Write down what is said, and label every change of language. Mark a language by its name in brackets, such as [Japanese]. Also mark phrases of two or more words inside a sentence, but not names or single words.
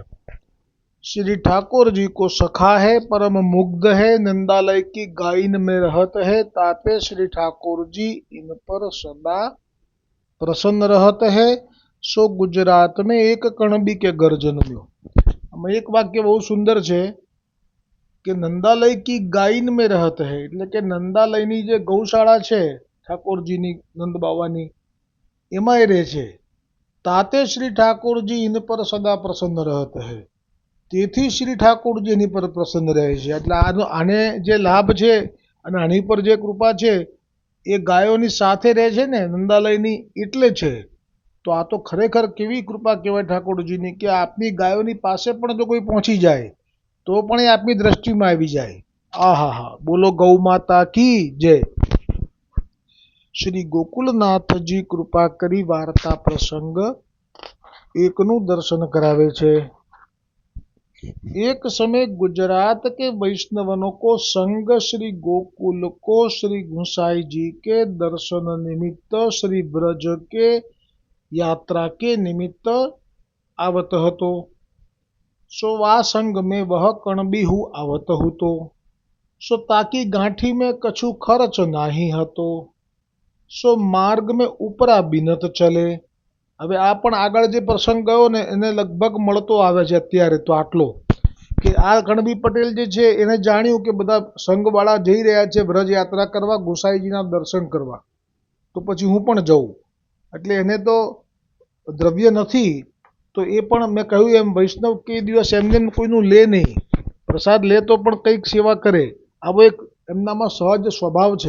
[Braj] श्री ठाकुर जी को सखा है, परम मुग्ध है, नंदालय की गायन में रहत है, ताते श्री ठाकुर जी इन पर सदा प्रसन्न रहत है। सो गुजरात में एक कणबी के घर जन्म्यो। [Hindi] एक वाक्य बहुत सुंदर है कि [Braj] नंदालय की गायन में रहत है, [Gujarati] એટલે કે નંદાલયની જે ગૌશાળા છે ઠાકોરજીની નંદ બાવાની એમાં રહે છે। [Braj] ताते श्री ठाकोरजी इन पर सदा प्रसन्न रहत है, [Gujarati] તેથી શ્રી ઠાકોરજી એની પર પ્રસન્ન રહે છે। એટલે આને જે લાભ છે અને આની પર જે કૃપા છે એ ગાયોની સાથે રહે છે ને નંદાલયની એટલે છે। તો આ તો ખરેખર કેવી કૃપા કહેવાય ઠાકોરજીની કે આપની ગાયોની પાસે પણ જો કોઈ પહોંચી જાય તો પણ એ આપની દ્રષ્ટિમાં આવી જાય। આહા, બોલો [Hindi] गौ माता की जय। [Gujarati] શ્રી ગોકુલનાથજી કૃપા કરી વાર્તા પ્રસંગ એકનું દર્શન કરાવે છે। [Braj] एक समय गुजरात के वैष्णवनों को संग श्री गोकुल को श्री गुंसाई जी के दर्शन निमित्त श्री ब्रज के यात्रा के निमित्त आवत हतो। सो वा संग में वह कणबीहू आवत हतो। सो ताकी गांठी में कछु खर्च नाही हतो। सो मार्ग में उपरा बिनत चले। [Gujarati] હવે આ પણ આગળ જે પ્રસંગ ગયો ને એને લગભગ મળતો આવે છે અત્યારે તો આટલો કે આ કણબી પટેલ જે છે એને જાણ્યું કે બધા સંઘવાળા જઈ રહ્યા છે વ્રજ યાત્રા કરવા, ગુસાઈજીના દર્શન કરવા, તો પછી હું પણ જઉં। એટલે એને તો દ્રવ્ય નથી તો એ પણ મેં કહ્યું એમ વૈષ્ણવ કે દિવસ એમને કોઈનું લે નહીં, પ્રસાદ લે તો પણ કંઈક સેવા કરે, આવો એક એમનામાં સહજ સ્વભાવ છે।